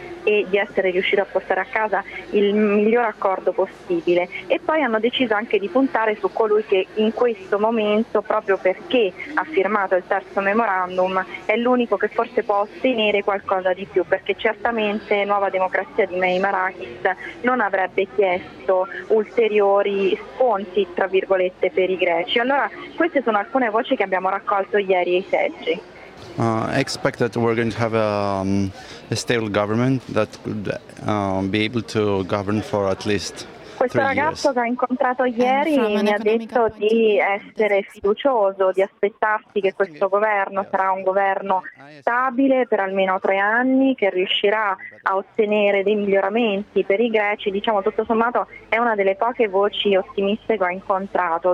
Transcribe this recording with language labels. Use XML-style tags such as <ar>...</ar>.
<it>e di essere riuscito a portare a casa il miglior accordo possibile, e poi hanno deciso anche di puntare su colui che in questo momento, proprio perché ha firmato il terzo memorandum, è l'unico che forse può ottenere qualcosa di più, perché certamente Nuova Democrazia di May Marakis non avrebbe chiesto ulteriori sconti tra virgolette per i greci. Allora queste sono alcune voci che abbiamo raccolto ieri ai seggi.</it> <en>I expect that we're going to have a stable government that could be able to govern for at least</en> <it>questo ragazzo</it> <en>years.</en> <it>Che ho incontrato ieri mi ha detto di essere fiducioso, di aspettarsi che questo governo sarà un governo stabile per almeno 3 anni, che riuscirà a ottenere dei miglioramenti per i greci. Diciamo, tutto sommato, è una delle poche voci ottimiste che ho incontrato.</it>